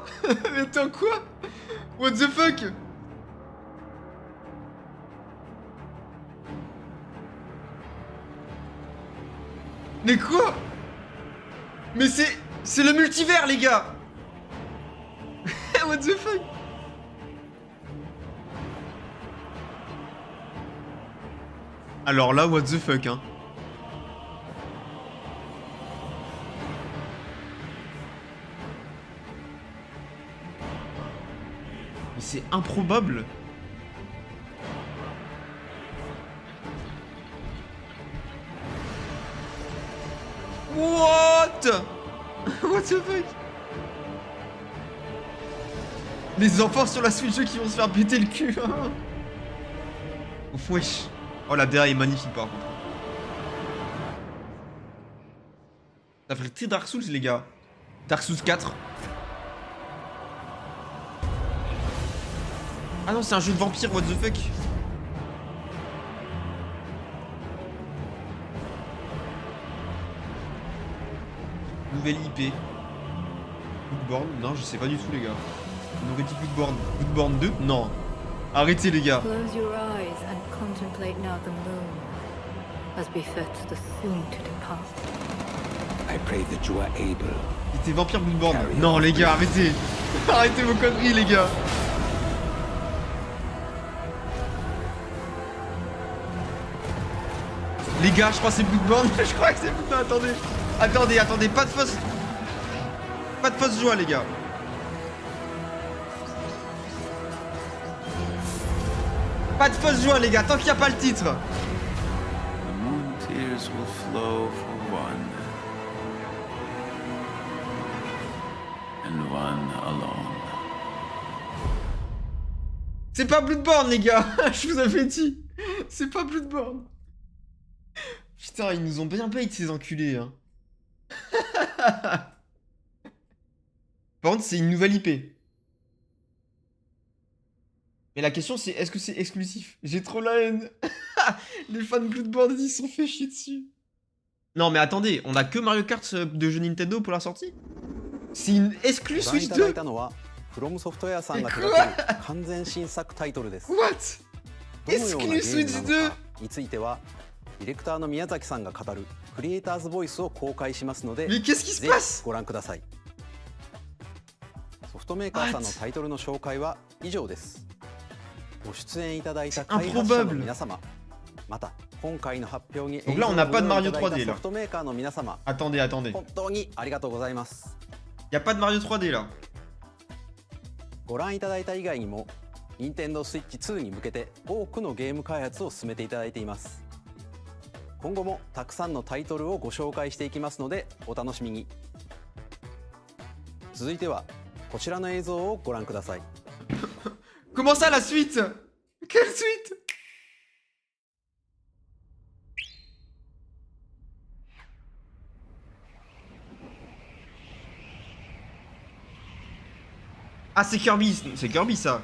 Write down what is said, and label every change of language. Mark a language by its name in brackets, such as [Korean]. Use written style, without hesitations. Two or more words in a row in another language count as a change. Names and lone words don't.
[French] Mais attends, quoi? [English] What the fuck? [French] Mais quoi? Mais c'est le multivers, les gars. [English] What the fuck? [French] Alors là, [English] what the fuck, [French] hein. Mais c'est improbable. [English] What? What the fuck? [French] Les enfants sur la Switch 2 qui vont se faire péter le cul. Ouf, wesh. Oh, la DA est magnifique par contre. Ça fait très Dark Souls, les gars. Dark Souls 4. Ah non, c'est un jeu de vampire, [English] what the fuck. [French] Nouvelle IP. Bloodborne? Non, je sais pas du tout, les gars. On aurait dit Bloodborne. Bloodborne 2? Non. Arrêtez, les gars. [English] Close your eyes and contemplate now the moon, as befits the soon to depart. I pray that you are able. [French] Il était vampire Bloodborne. Non, les gars, arrêtez. Arrêtez vos conneries, les gars. Les gars, je crois que c'est Bloodborne. Je crois que c'est Bloodborne. Attendez, pas de fausse joie, les gars. Pas de fausse joie, les gars, tant qu'il n'y a pas le titre. [English] The moon tears will flow for one, and one alone. [French] C'est pas Bloodborne, les gars. Je vous avais dit. C'est pas Bloodborne. Putain, ils nous ont bien bait, ces enculés, hein. Par contre, c'est une nouvelle IP. Mais la question, c'est est-ce que c'est exclusif? J'ai trop la haine. Les fans de Bloodborne, ils se sont fait chier dessus. Non, mais attendez, on a que Mario Kart de jeu Nintendo pour la sortie? C'est une exclu Switch 2? [Japanese] From Software さんが手掛ける完全新作タイトルです。 What? どのようなゲームなのかについては、ディレクターの宮崎さんが語るクリエイターズボイスを公開しますので、ぜひご覧ください。ソフトメーカーさんのタイトルの紹介は以上です。ご出演いただいた開発者の皆様、また今回の発表に [French] Donc là, on n'a pas de Mario 3D [Japanese] ソ [French] là. [Japanese] フトメーカーの皆様、 [French] Attendez, attendez. [Japanese] 本当にありがとうございます。 [French] Y a pas de Mario 3D là. [Japanese] ご覧いただいた以外にも Nintendo Switch 2に向けて多くのゲーム開発を進めていただいています。今後もたくさんのタイトルをご紹介していきますのでお楽しみに。続いてはこちらの映像をご覧ください。 [French] Comment ça la suite? Quelle suite? Ah, c'est Kirby, c'est Kirby ça.